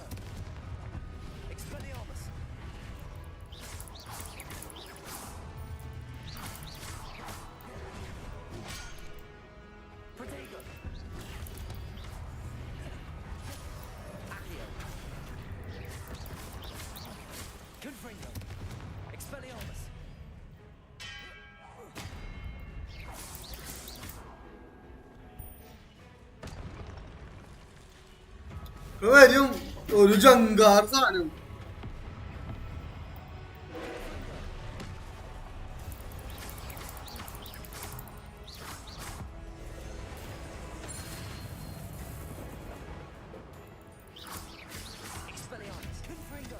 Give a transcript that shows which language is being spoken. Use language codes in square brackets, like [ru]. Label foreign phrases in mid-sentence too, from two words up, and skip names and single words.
[la] Expelliarmus! Protego! Accio! Confringo! Expelliarmus! [ml] വരും ഒരു ജങ്കാർ സാധനം. [la] Expelliarmus! Confringo!